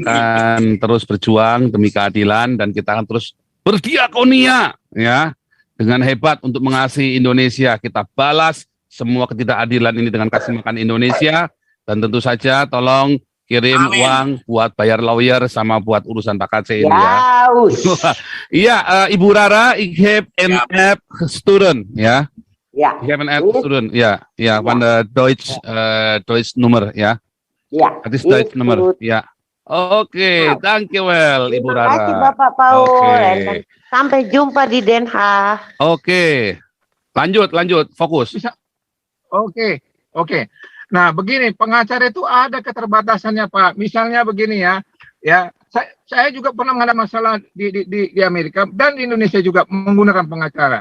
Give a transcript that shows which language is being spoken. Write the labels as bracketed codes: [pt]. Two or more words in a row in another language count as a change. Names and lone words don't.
[id] akan terus berjuang demi keadilan dan kita akan terus berdiakonia ya dengan hebat untuk mengasihi Indonesia. Kita balas semua ketidakadilan ini dengan kasih makan Indonesia dan tentu saja tolong kirim Amin. uang buat bayar lawyer sama buat urusan Pak KC ini ya. Ya. Us. Iya, Ibu Rara, [nl] ik heb een app gestuurd ya. [id] Ya. [nl] Ik heb een app gestuurd ya. Ja, van de Deutsch nummer ya. [id] Ya. [nl] Het is Duits nummer, [id] ya. Oke, dankjewel Ibu Terima kasih Rara. Bapak Paul. Oke. Sampai jumpa di Den Haag. Oke, lanjut, fokus. Oke, oke. Nah, begini, pengacara itu ada keterbatasannya, Pak. Misalnya begini ya, saya juga pernah menghadapi masalah di Amerika dan di Indonesia juga menggunakan pengacara.